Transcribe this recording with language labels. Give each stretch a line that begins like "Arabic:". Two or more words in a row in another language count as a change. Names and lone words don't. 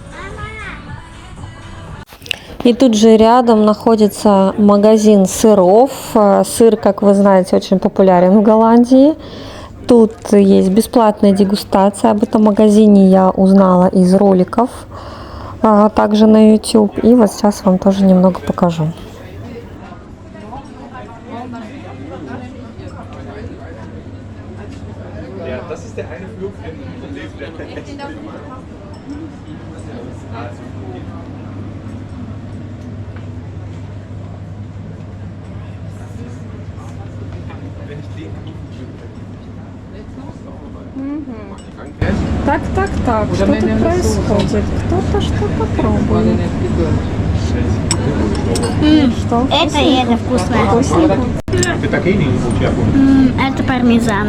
Russian: И тут же рядом находится магазин сыров. Сыр, как вы знаете, очень популярен в Голландии. Тут есть бесплатная дегустация. Об этом магазине я узнала из роликов, также на YouTube. И вот сейчас вам тоже немного покажу.
German: Ja, das ist der eine Flug von Wenn ich den
Russian: Так, что тут происходит? Кто-то что-то пробует. Что? Это и это вкусно. Это пармезан.